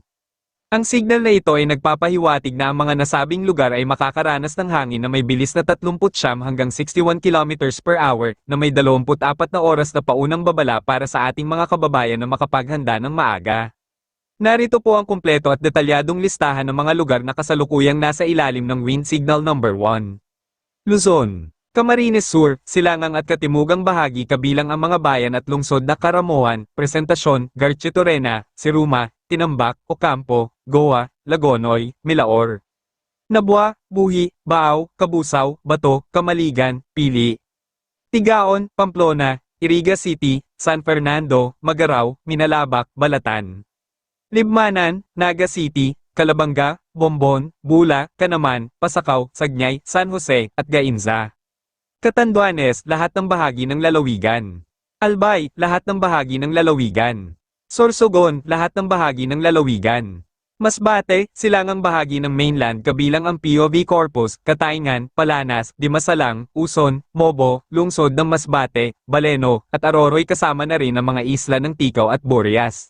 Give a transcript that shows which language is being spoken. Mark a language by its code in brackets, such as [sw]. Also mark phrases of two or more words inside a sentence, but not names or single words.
[tl] Ang signal na ito ay nagpapahiwatig na ang mga nasabing lugar ay makakaranas ng hangin na may bilis na 39 hanggang 61 km [en] per hour, [tl] na may 24 na oras na paunang babala para sa ating mga kababayan na makapaghanda ng maaga. Narito po ang kumpleto at detalyadong listahan ng mga lugar na kasalukuyang nasa ilalim ng Wind Signal Number 1. Luzon, Camarines Sur, Silangang at Katimugang bahagi kabilang ang mga bayan at lungsod na Caramoan, Presentacion, Garchitorena, Siruma, Tinambak, Ocampo, Goa, Lagonoy, Milaor, Nabua, Buhi, Baaw, Kabusaw, Bato, Kamaligan, Pili, Tigaon, Pamplona, Iriga City, San Fernando, Magarao, Minalabak, Balatan, Libmanan, Naga City, Calabanga, Bombon, Bula, Canaman, Pasakaw, Sagnay, San Jose, at Gainza. Catanduanes, lahat ng bahagi ng lalawigan. Albay, lahat ng bahagi ng lalawigan. Sorsogon, lahat ng bahagi ng lalawigan. Masbate, silangang bahagi ng mainland kabilang ang POV Corpus, Katayngan, Palanas, Dimasalang, Uson, Mobo, lungsod ng Masbate, Baleno, at Aroroy kasama na rin ang mga isla ng Tikaw at Borias.